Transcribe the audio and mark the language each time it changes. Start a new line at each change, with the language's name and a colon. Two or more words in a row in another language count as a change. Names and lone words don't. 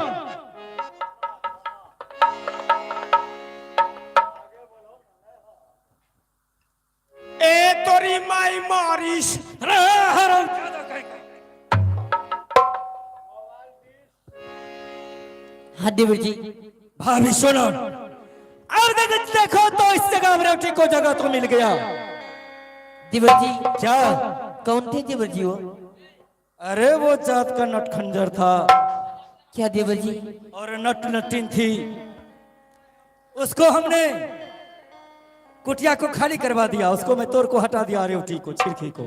Hindi: ए तोरी माई मारिश। हाँ देवर जी। भाभी सुनो, और देखो तो इस जगह रोटी को जगह तो मिल गया। देवर जी क्या? कौन थे देवर जी वो? अरे वो जात का नटखंजर था क्या देवर जी? और नट नटिन थी। उसको हमने कुटिया को खाली करवा दिया, उसको मैं तोड़ को हटा दिया, रोटी को, छिड़की को।